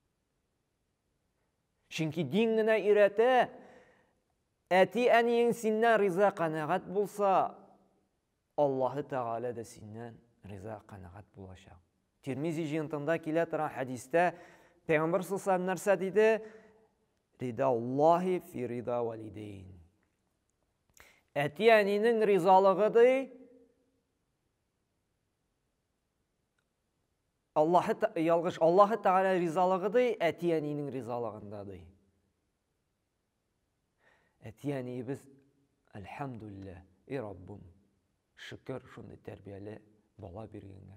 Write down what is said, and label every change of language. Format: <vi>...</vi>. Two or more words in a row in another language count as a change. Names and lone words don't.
<tt>Чөнки дин генә өйрәтә, әти-әниең синнән риза канәгать булса, Аллаһы Тәгалә дә синнән риза канәгать булачак. Тирмизи җыентында килә торган хәдистә Пәйгамбәр</tt> <ar>صلى الله عليه وسلم</ar> <tt>нәрсә диде?</tt> <ar>رضا الله في رضا الوالدين.</ar> <tt>Әти-әнинең ризалыгы ди, Аллаһы Тәгалә ризалыгы ди, әти-әнинең ризалыгында ди. Әти-әниебез, әлхәмдүлилләh, Раббым, шөкер шундый тәрбияле бала биргәнгә.</tt>